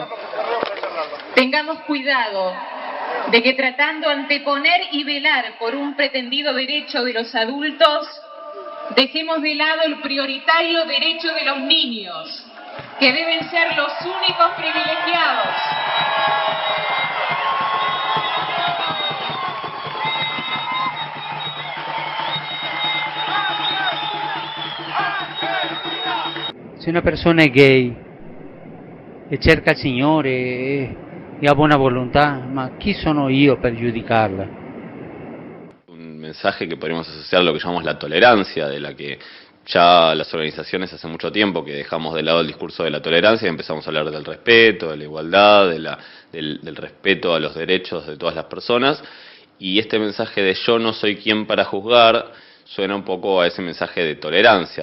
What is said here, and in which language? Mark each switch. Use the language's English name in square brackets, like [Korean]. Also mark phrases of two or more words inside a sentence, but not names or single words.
[Spanish] Tengamos cuidado de que tratando anteponer y velar por un pretendido derecho de los adultos, dejemos de lado el prioritario derecho de los niños, que deben ser los únicos privilegiados. [Italian] Se una persona è gay e cerca il Signore e ha buona volontà, ma chi sono io per giudicarla? [Spanish] Un mensaje que podríamos asociar a lo que llamamos la tolerancia, de la que ya las organizaciones hace mucho tiempo que dejamos de lado el discurso de la tolerancia y empezamos a hablar del respeto, de la igualdad, del respeto a los derechos de todas las personas, y este mensaje de yo no soy quien para juzgar suena un poco a ese mensaje de tolerancia.